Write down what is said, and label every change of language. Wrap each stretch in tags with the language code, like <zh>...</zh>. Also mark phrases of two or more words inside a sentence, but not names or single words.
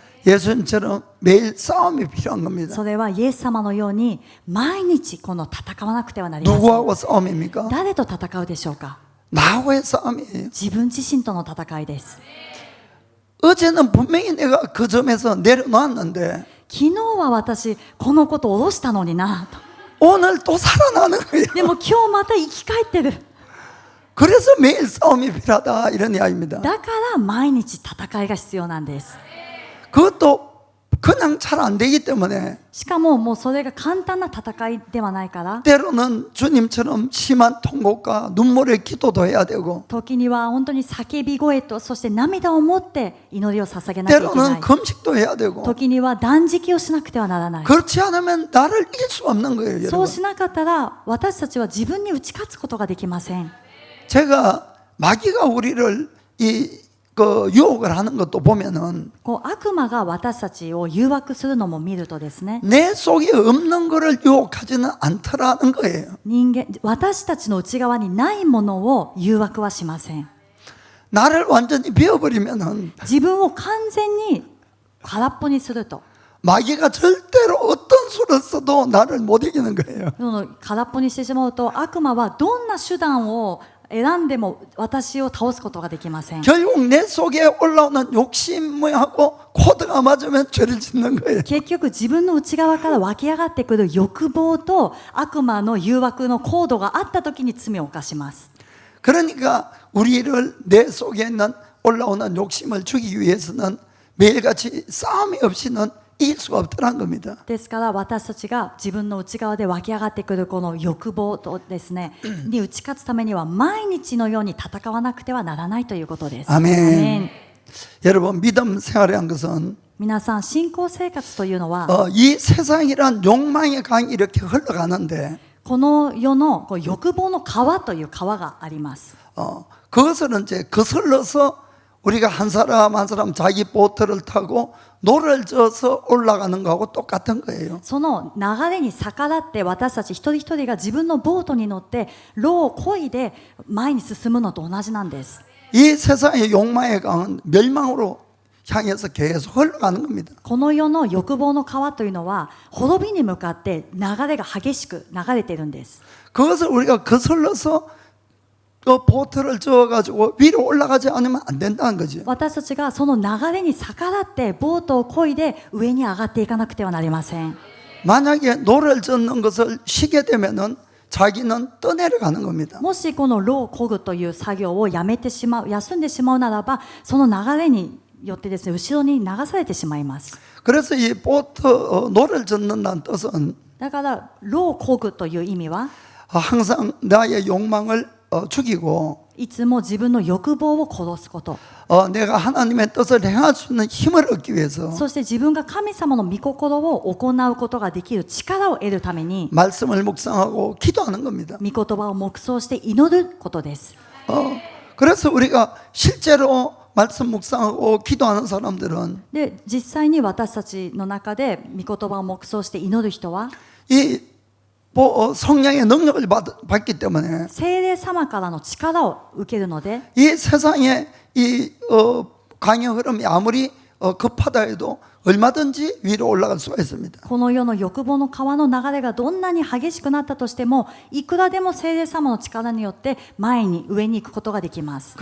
<ko>예수님처럼 매일 싸움이 필요한 겁니다.</ko> <ja>それはイエス様のように毎日この戦わなくてはなりません。</ja> <ko>누구하고 싸움입니까?</ko> <ja>誰と戦うでしょうか。</ja> <ko>나와의 싸움이에요.</ko> <ja>自分自身との戦いです。</ja> <ko>어제는 분명히 내가 그 점에서 내려놓았는데</ko> <ja>昨日は私このことを下ろしたのになと。</ja> <ko>오늘 또 살아나는 거예요.</ko> <ja>でも今日また生き返ってる。</ja> <ko>그래서 매일 싸움이 필요하다 이런 이야기입니다.</ko> <ja>だから毎日戦いが必要なんです。</ja> <ko>그것도 그냥 잘 안 되기 때문에</ko> <ja>しかももうそれが簡単な戦いではないから</ja> <ko>때로는 주님처럼 심한 통곡과 눈물의 기도도 해야 되고</ko> <ja>時には本当に叫び声とそして涙を持って祈りを捧げなきゃいけな</ja> <ko>때로는</ko> <ja>い。</ja> <ko>금식도 해야 되고</ko> <ja>時には断食をしなくてはならない。</ja> <ko>그렇지 않으면 나를 이길 수 없는 거예요,</ko> <ja>そう</ja> <ko>여러분.</ko> <ja>しなかったら私たちは自分に打ち勝つことができません。</ja> <ko>제가 마귀가 우리를 그 유혹을 하는 것도 보면은</ko> <ja>こう悪魔が私たちを誘惑するのも見るとですね、</ja> <ko>내 속에 없는 거를 유혹하지는 않더라는 거예요.</ko> <ja>私たちの内側にないものを誘惑はしません。</ja> <ko>나를 완전히 비워버리면은</ko> <ja>自分を完全に空っぽにすると</ja> <ko>마귀가 절대로 어떤 수를 써도 나를 못 이기는 거예요.</ko> <ja>その空っぽにしてしまうと悪魔はどんな手段を選んでも私を倒すことができません。</ja> <ko>결국 내 속에 올라오는 욕심하고 코드가 맞으면 죄를 짓는 거예요.</ko> <ja>結局自分の内側から湧き上がってくる欲望と悪魔の誘惑のコードがあった時に罪を犯します。</ja> <ko>그러니까 우리를 내 속에 있는 올라오는 욕심을 주기 위해서는 매일같이 싸움이 없이는 이길 수가 없다는 겁니다.</ko> <ja>ですから私たちが自分の内側で湧き上がってくるこの欲望とですねに打ち勝つためには毎日のように戦わなくてはならないということです。</ja> <ko>아멘. 여러분 믿음 생활이란 것은</ko> <ja>皆さん信仰生活というのは</ja> <ko>이 세상이란 욕망의 강이 이렇게 흘러가는데</ko> <ja>この世のこう欲望の川という川があります。</ja> <ko>그것을 이제 거슬러서 우리가 한 사람 한 사람 자기 보트를 타고 노를 져서 올라가는 거하고 똑같은 거예요.</ko> <ja>その流れに逆らって私たち一人一人が自分のボートに乗って労を漕いで前に進むのと同じなんです。</ja> <ko>이 세상의 욕망의 강은 멸망으로 향해서 계속 흘러가는 겁니다.</ko> <ja>この世の欲望の川というのは滅びに向かって流れが激しく流れているんです。</ja> <ko>그것을 우리가 거슬러서 그 보트를 저어가지고 위로 올라가지 않으면 안 된다는 거죠.</ko> <ja>私たちがその流れに逆らってボートを漕いで上に上がっていかなくてはなりません。</ja> <ko>만약에 노를 젓는 것을 쉬게 되면은 자기는 떠내려가는 겁니다.</ko> <ja>もしこの労を漕ぐという作業をやめてしまう、休んでしまうならばその流れによってですね後ろに流されてしまいます。</ja> <ko>그래서 이 보트 노를 젓는다는 뜻은</ko> <ja>だから労を漕ぐという意味は</ja> <ko>항상 나의 욕망을 죽이고</ko> <ja>いつも自分の欲望を殺すこと、</ja> <ko>내가 하나님의 뜻을 행할 수 있는 힘을 얻기 위해서</ko> <ja>そして自分が神様の御心を行うことができる力を得るために</ja> <ko>말씀을 묵상하고 기도하는 겁니다.</ko> <ja>御言葉を黙想して祈ることです。</ja> <ko>그래서 우리가 실제로 말씀 묵상하고 기도하는 사람들은</ko> <ja>で実際に私たちの中で御言葉を黙想して祈る人は</ja> <ko>이 성령의 능력을 받기 때문에</ko> <ja>聖霊様からの力を受けるので</ja> <ko>이 세상의 이 강의 흐름이 아무리 급하다 해도 얼마든지 위로 올라갈 수가 있습니다.</ko> <ja>この世の欲望の川の流れがどんなに激しくなったとしても、いくらでも聖霊様の力によって前に上に行くことができます。</ja>